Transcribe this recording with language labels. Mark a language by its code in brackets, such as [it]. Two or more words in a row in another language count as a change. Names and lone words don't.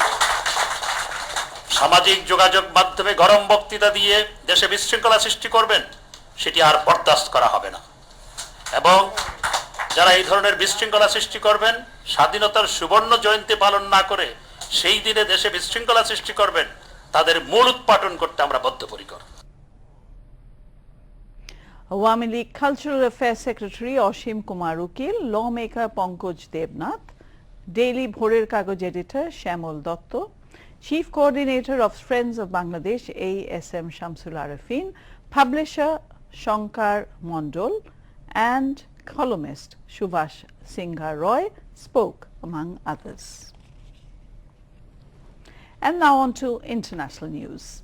[bn] সামাজিক যোগাযোগ মাধ্যমে গরম বক্তৃতা দিয়ে দেশে বিশৃঙ্খলা সৃষ্টি করবেন, সেটি আর বরদাস্ত করা হবে না। এবং যারা এই ধরনের বিশৃঙ্খলা সৃষ্টি করবেন, স্বাধীনতার সুবর্ণ জয়ন্তী পালন না করে সেই দিনে দেশে বিশৃঙ্খলা সৃষ্টি করবেন, তাদের মূল উৎপাটন করতে আমরা বদ্ধপরিকর। [en] Awami League Cultural Affairs Secretary Ashim Kumar Ukil, lawmaker Pankaj Debnath, Daily Bhorer Kagoj editor Shyamol Dotto, Chief Coordinator of Friends of Bangladesh ASM Shamsul Arifin, publisher Shankar Mondol and columnist Subhash Singha Roy spoke among others. And now on to international news.